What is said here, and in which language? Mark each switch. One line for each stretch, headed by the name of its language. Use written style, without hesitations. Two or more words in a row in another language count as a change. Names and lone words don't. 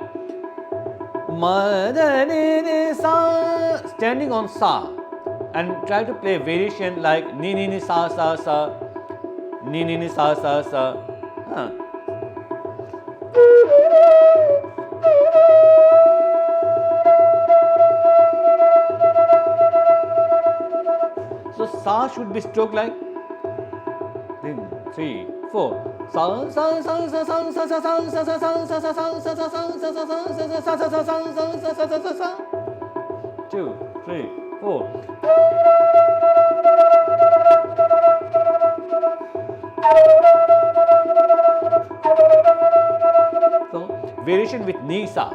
English: ma da ni ni sa, standing on sa, and try to play variation like ni ni ni sa sa sa, ni ni ni sa sa sa. So sa should be stroked like 3, 4. Sa sa sa sa sa sa sa sa sa sa sa sa sa sa sa sa sa sa 2, 3, 4. So variation with ni sa.